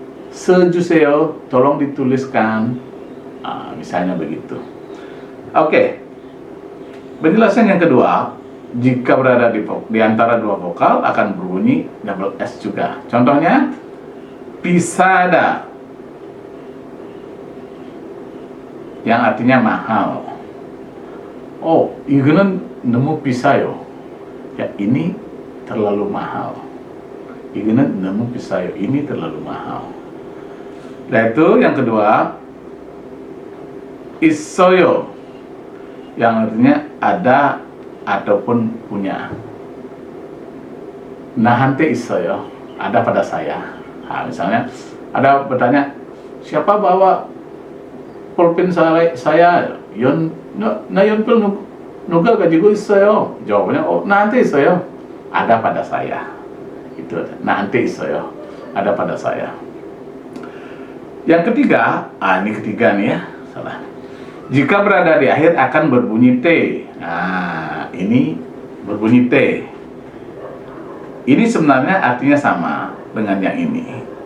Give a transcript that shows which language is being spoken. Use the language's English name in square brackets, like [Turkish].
[Indonesian] Sejuseo, tolong dituliskan. Misalnya begitu. Oke. Penjelasan yang kedua, jika berada di antara dua vokal akan berbunyi double S juga. Contohnya, pisada, yang artinya mahal. [Korean] Oh, 이거는 너무 비싸요. [Indonesian] Ya, ini terlalu mahal. [Korean] 이거는 너무 비싸요. [Indonesian] Ini terlalu mahal. Nah, itu yang kedua, 있어요, yang artinya ada ataupun punya. [Korean] 나한테 있어요, [Indonesian] ada pada saya. Nah, misalnya ada bertanya, siapa bawa pulpen saya? [Korean] 연필 누가 가지고 있어요? [Indonesian] Jawabannya, oh, [Korean] 나한테 있어요, [Indonesian] ada pada saya. Itu, 나한테 있어요, ada pada saya. Yang ketiga, ini ketiga nih ya, salah. Jika berada di akhir akan berbunyi T. Nah, ini berbunyi T. Ini sebenarnya artinya sama dengan yang ini.